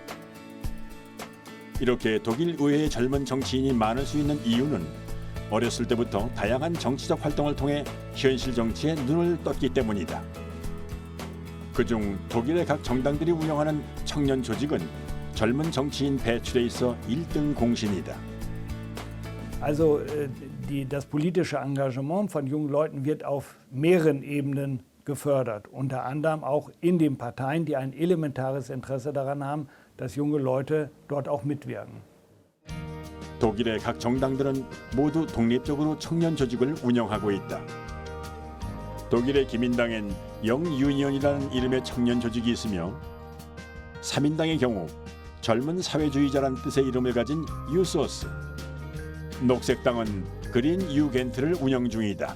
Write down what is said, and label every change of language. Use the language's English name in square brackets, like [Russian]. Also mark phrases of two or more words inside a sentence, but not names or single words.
[Korean] 이렇게 독일 의회의 젊은 정치인이 많을 수 있는 이유는 어렸을 때부터 다양한 정치적 활동을 통해 현실 정치에 눈을 떴기 때문이다. 그중 독일의 각 정당들이 운영하는 청년 조직은 젊은 정치인 배출에 있어 1등 공신이다. [German] Also das politische Engagement von jungen Leuten wird auf mehreren Ebenen gefördert, unter anderem auch in den Parteien, die ein elementares Interesse daran haben, dass junge Leute dort auch mitwirken. [Korean] 독일의 각 정당들은 모두 독립적으로 청년 조직을 운영하고 있다. 독일의 기민당엔 영유니언이라는 이름의 청년 조직이 있으며 사민당의 경우 젊은 사회주의자란 뜻의 이름을 가진 유소스, 녹색당은 그린 유겐트를 운영 중이다.